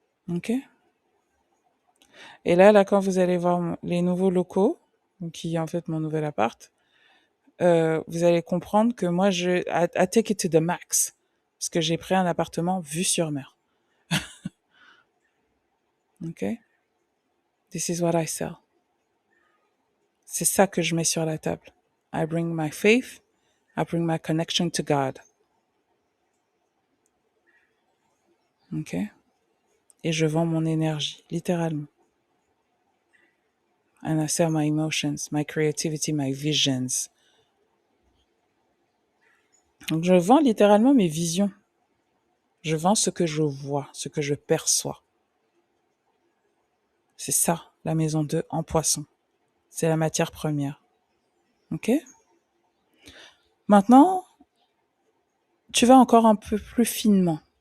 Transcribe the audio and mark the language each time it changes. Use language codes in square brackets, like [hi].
[fr] OK? Et là, quand vous allez voir les nouveaux locaux, qui est en fait mon nouvel appart, vous allez comprendre que moi, [en] I take it to the max. [fr] Parce que j'ai pris un appartement vue sur mer. OK? [en] This is what I sell. [fr] C'est ça que je mets sur la table. [en] I bring my faith, I bring my connection to God. OK? [fr] Et je vends mon énergie, littéralement. [en] And I sell my emotions, my creativity, my visions. [fr] Donc, je vends littéralement mes visions. Je vends ce que je vois, ce que je perçois. C'est ça, la maison 2 en poisson. C'est la matière première. OK? Maintenant, tu vas encore un peu plus finement.